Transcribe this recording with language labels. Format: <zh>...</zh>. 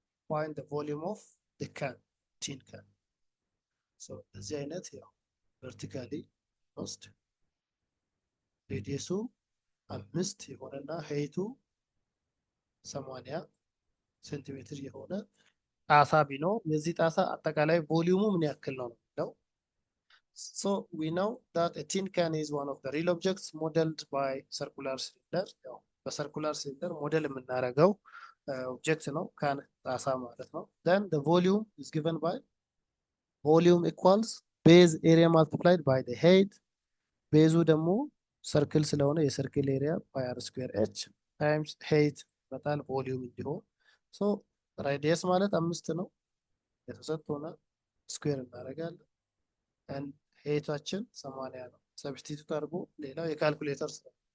<en>Find the volume of the can, tin can.</en> <am>So እዚህ አይነት ያው ቨርቲካሊ ውስጥ ሬዲየሱ 5 የሆነና ሄይቱ 80 ሴንቲሜትር የሆነ ጣሳ ቢኖር የዚህ ጣሳ አጠቃላይ ቮሊዩሙ ምን ያክል ነው ነው?</am> <en>So we know that a tin can is one of the real objects modeled by circular cylinder.</en> <am>ያው በሰርኩላር ሲሊንደር ሞዴል የምናደርገው ኦብጀክት ነው ካን ጣሳ ማለት ነው።</am> <en>then the volume is given by volume equals base area multiplied by the height።</en> <am>ቤዙ ደግሞ ሰርክል ስለሆነ የሰርክል ኤሪያ ፓይ አር ስኩዌር ኤች ታይምስ height በጣል ቮሊዩም እንዲሆን ሶ ራዲየስ ማለት 5 ነው የተሰጠውና ስኩዌር እናደርጋለን and heighታችን 80 ነው። ሰብስቲቱት አድርጎ ሌላው የካልኩሌተር ስራ።</am>